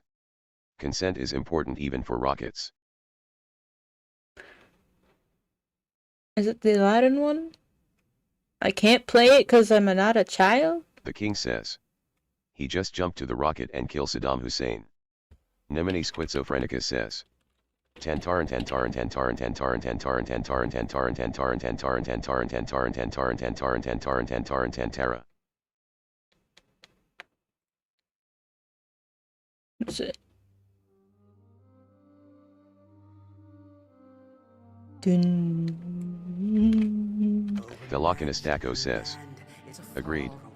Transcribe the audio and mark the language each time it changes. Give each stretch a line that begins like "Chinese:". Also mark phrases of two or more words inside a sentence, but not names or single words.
English: Consent is important even for rockets. Is it the Aladdin one? I can't play it because I'm not a child? The king says. He just jumped to the rocket and killed Saddam Hussein. Nemini Schizophrenica says. Tantaran tantaran tantaran tantaran tantaran tantaran tantaran tantaran tantaran tantaran tantaran tantaran tantaran tantaran tantaran tantara. That's it. Thelokinostako says. Agreed.